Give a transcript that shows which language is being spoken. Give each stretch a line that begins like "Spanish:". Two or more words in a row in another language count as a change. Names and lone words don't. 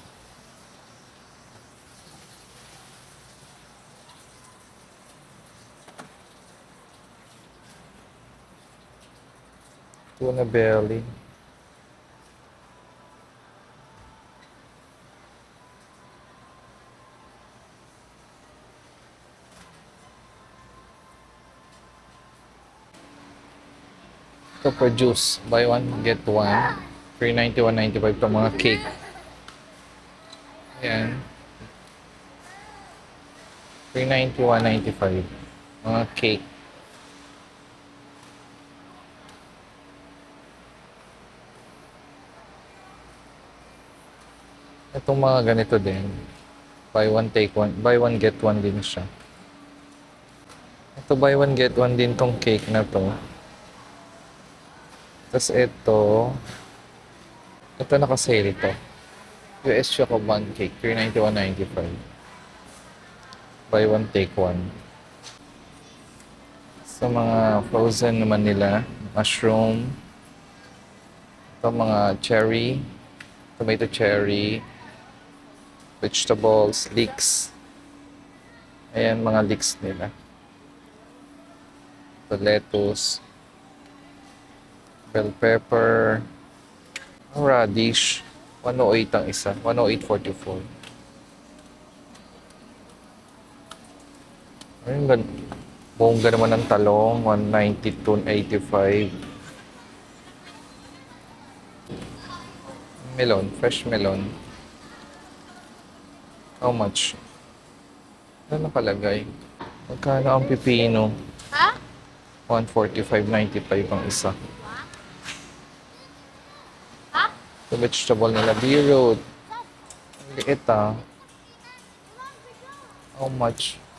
English: Tuna belly.
Filipino: Ito produce.
English: Buy one, get one. 391.95
Filipino: itong mga
English: cake.
Filipino: Ayan. 391.95.
English: Mga cake.
Filipino: Itong mga ganito din.
English: Buy one, take one. Buy one, get one
Filipino: din siya. Ito,
English: buy one, get one
Filipino: din tong cake na to. Tapos ito naka-sale ito.
English: US Choco Bun Cake, 391.95. Buy one, take one.
Filipino: Sa mga frozen naman nila, mushroom. Ito mga
English: cherry, tomato cherry, vegetables, leeks.
Filipino: Ayan mga leeks nila. Ito lettuce.
English: Bell pepper, radish, 108
Filipino: ang isa,
English: 108.44.
Filipino: Ayun, bongga naman ng talong, 192.85.
English: Melon, fresh melon. How much?
Filipino: Ano nakalagay? Magkano ang pipino? Ha? 145.95 ang isa.
English: The vegetable
Filipino: nila,
English: beetroot.
Filipino: Ang liit
English: How much?